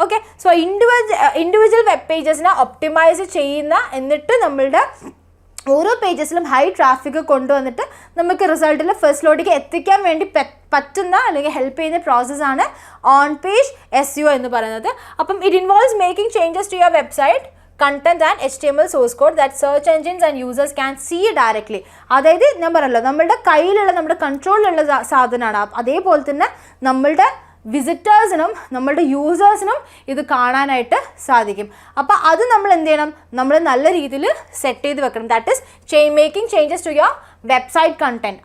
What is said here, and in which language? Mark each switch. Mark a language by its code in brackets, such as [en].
[ml] Okay, so individual web പേജസിനെ optimise ചെയ്യുന്ന, എന്നിട്ട് നമ്മളുടെ ഓരോ പേജസിലും ഹൈ ട്രാഫിക് കൊണ്ടുവന്നിട്ട് നമുക്ക് റിസൾട്ടിൽ ഫസ്റ്റ് ലോഡിലേക്ക് എത്തിക്കാൻ വേണ്ടി പറ്റുന്ന അല്ലെങ്കിൽ ഹെൽപ്പ് ചെയ്യുന്ന പ്രോസസ്സാണ് ഓൺ പേജ് SEO എന്ന് പറയുന്നത്. [en] അപ്പം it involves making changes to your website content and HTML source code that search engines and users can see directly. [ml] അതായത് ഞാൻ പറഞ്ഞല്ലോ നമ്മളുടെ കയ്യിലുള്ള, നമ്മുടെ കൺട്രോളിലുള്ള സാധനമാണ്. അതേപോലെ തന്നെ നമ്മളുടെ വിസിറ്റേഴ്സിനും നമ്മളുടെ യൂസേഴ്സിനും ഇത് കാണാനായിട്ട് സാധിക്കും. അപ്പോൾ അത് നമ്മൾ എന്ത് ചെയ്യണം, നമ്മൾ നല്ല രീതിയിൽ സെറ്റ് ചെയ്ത് വെക്കണം. [en] That is making changes to your website content.